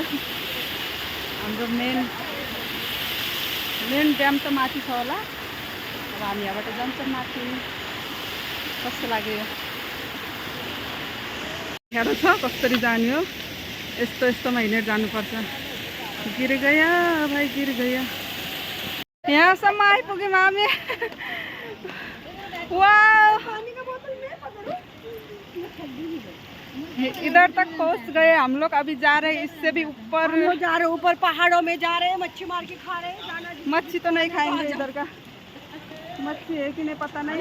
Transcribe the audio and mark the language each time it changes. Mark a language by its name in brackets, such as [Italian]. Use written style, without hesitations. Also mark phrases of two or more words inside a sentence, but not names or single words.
[Nepali] हाम्रो मेन ड्याम त माथि छ होला। अब हामी यहाँबाट जान्छौँ माथि। कस्तो लाग्यो? गाह्रो छ कसरी जाने हो। यस्तो यस्तोमा हिँडेर जानुपर्छ। [Hindi] गिर गया भाइ, गिर गया। [Nepali] यहाँसम्म आइपुग्यौँ हामी। [Hindi] वाह, इधर तक पहुँच गए हम लोग। अभी जा रहे हैं इससे भी ऊपर। हम लोग जा रहे हैं ऊपर, पहाड़ों में जा रहे हैं। मच्छी मार के खा रहे हैं। मच्छी तो नहीं खाएंगे इधर का। मच्छी है कि नहीं पता नहीं।